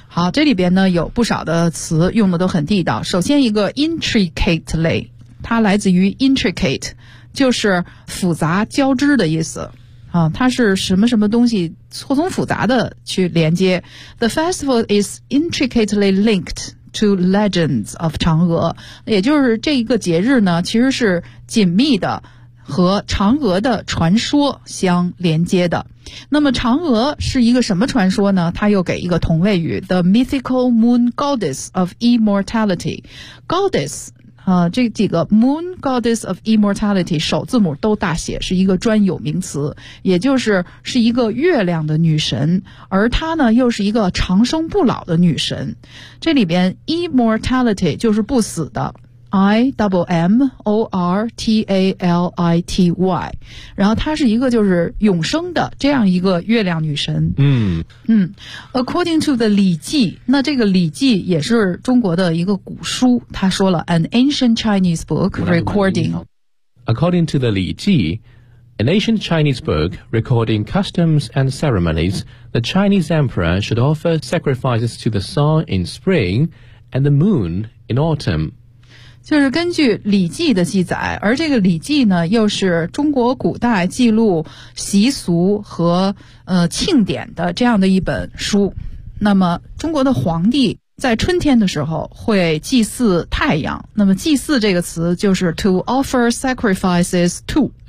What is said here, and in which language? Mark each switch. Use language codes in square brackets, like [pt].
[zh] 好，这里边呢有不少的词用的都很地道。首先一个 intricately, 它来自于 intricate, 就是复杂交织的意思。啊，它是什么什么东西错综复杂的去连接。 [en] The festival is intricately linked to legends of 嫦娥。 [zh] 也就是这一个节日呢其实是紧密的和嫦娥的传说相连接的。那么嫦娥是一个什么传说呢？它又给一个同位语 [en] The mythical moon goddess of immortality. [zh] Goddess,这几个 [en] moon goddess of immortality [zh] 首字母都大写，是一个专有名词，也就是是一个月亮的女神，而她呢又是一个长生不老的女神。这里边 immortality 就是不死的，I-M-M-O-R-T-A-L-I-T-Y, 然后它是一个就是永生的这样一个月亮女神。 According to the 礼记，那这个礼记也是中国的一个古书，他说了 [en] an ancient Chinese book recording. According to the 礼记, an ancient Chinese book recording customs and ceremonies, the Chinese emperor should offer sacrifices to the sun in spring and the moon in autumn. [zh] 就是根据礼记的记载，而这个礼记呢又是中国古代记录习俗和庆典的这样的一本书。那么中国的皇帝在春天的时候会祭祀太阳，那么祭祀这个词就是 [en] to offer sacrifices to。